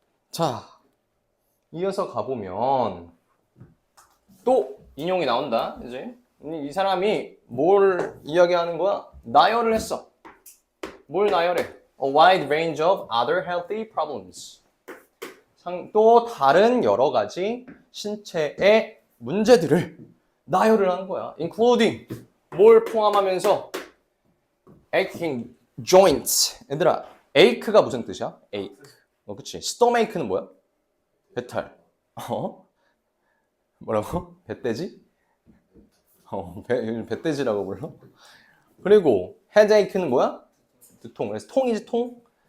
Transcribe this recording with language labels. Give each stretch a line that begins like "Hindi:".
Korean: 자, 이어서 가보면 또 인용이 나온다. 이제 이 사람이 뭘 이야기하는 거야? 나열을 했어. 뭘 나열해?
English: A wide range of other healthy problems.
Korean: 또 다른 여러 가지 신체의 문제들을 나열을 한 거야.
English: Including
Korean: 뭘 포함하면서
English: aching joints.
Korean: 얘들아, ache가 무슨 뜻이야? ache. 그치? stomachache는 뭐야? 배탈. 뭐라고? 배돼지? 배돼지라고 불러? 그리고 headache는 뭐야? 두통. 그래서 통이지 통.